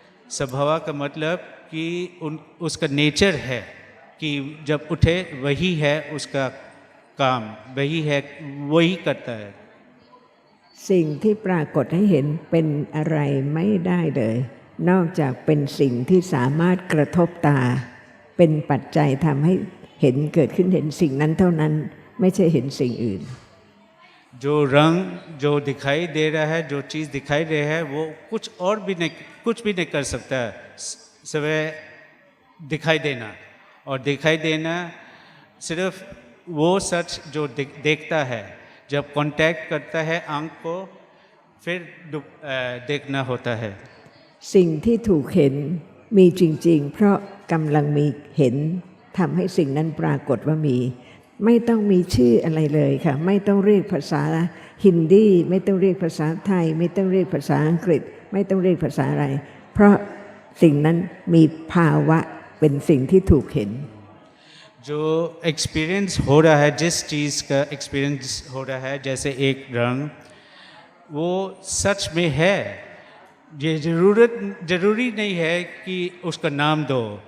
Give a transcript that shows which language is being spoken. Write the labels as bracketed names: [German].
[Hindi] स्वभाव का मतलब कि उसका नेचर है कि जब उठे वही है उसका काम, वही है, वही करता है। [Thai] สิ่งที่ปรากฏให้เห็นเป็นอะไรไม่ได้เลย นอกจากเป็นสิ่งที่สามารถกระทบตา เป็นปัจจัยทำให้เห็นเกิดขึ้นเห็นสิ่งนั้นเท่านั้นไม่ใช่เห็นสิ่งอื่น [Hindi] जो रंग जो दिखाई दे रहा है, जो चीज़ दिखाई दे रहा है, वो कुछ और भी नहीं, कुछ भी नहीं कर सकता। सवै दिखाई देना, और दिखाई देना सिर्फ वो सच जो देखता है, जब कांटेक्ट करता है आंख को, फिर देखना होता है। [Thai] สิ่งที่ถูกเห็นมีจริงๆ เพราะกำลังมีเห็นทำให้สิ่งนั้นปรากฏว่ามี ไม่ต้องมีชื่ออะไรเลยค่ะไม่ต้องเรียกภาษาฮินดีไม่ต้องเรียกภาษาไทย ไม่ต้องเรียกภาษาอังกฤษ ไม่ต้องเรียกภาษาอะไร เพราะสิ่งนั้นมีภาวะเป็นสิ่งที่ถูกเห็น [Hindi] जो एक्सपीरियंस हो रहा है, जिस चीज़ का एक्सपीरियंस हो रहा है, जैसे एक रंग, वो सच में है। ये ज़रूरी नहीं है कि उसका नाम दो।